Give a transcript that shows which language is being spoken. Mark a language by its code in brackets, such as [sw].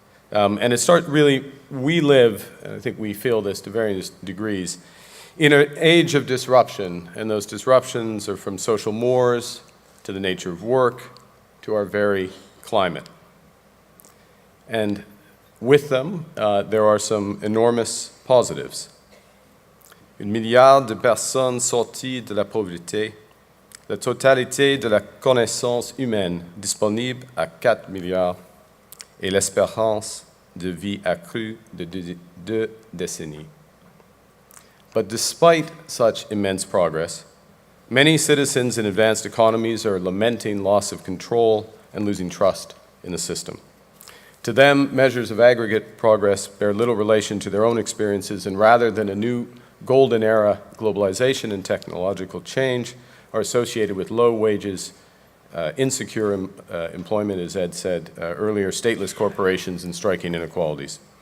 [en] And it starts really, we live, and I think we feel this to various degrees, in an age of disruption, and those disruptions are from social mores to the nature of work to our very climate. And with them, there are some enormous positives. [fr] 1 milliard de personnes sorties de la pauvreté, la totalité de la connaissance humaine disponible à 4 milliards, et l'espérance de vie accrue de 2 décennies. [en] But despite such immense progress, many citizens in advanced economies are lamenting loss of control and losing trust in the system. To them, measures of aggregate progress bear little relation to their own experiences, and rather than a new golden era globalization and technological change, are associated with low wages, insecure employment, as Ed said earlier, stateless corporations, and striking inequalities.